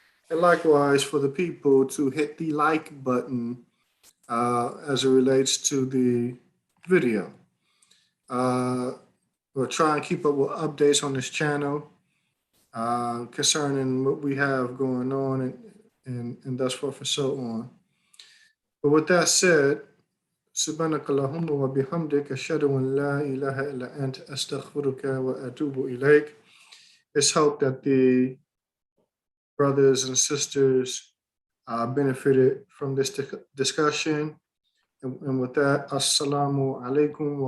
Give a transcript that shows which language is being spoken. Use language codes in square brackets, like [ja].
[en] And likewise for the people to hit the like button as it relates to the video. We'll try and keep up with updates on this channel concerning what we have going on and thus forth and so on. But with that said, [ar] سبحانك اللهم وبحمدك أشهد أن لا إله إلا أنت أستغفرك وأتوب إليك. [en] It's hoped that the brothers and sisters benefited from this discussion. And with that, Assalamu alaikum wa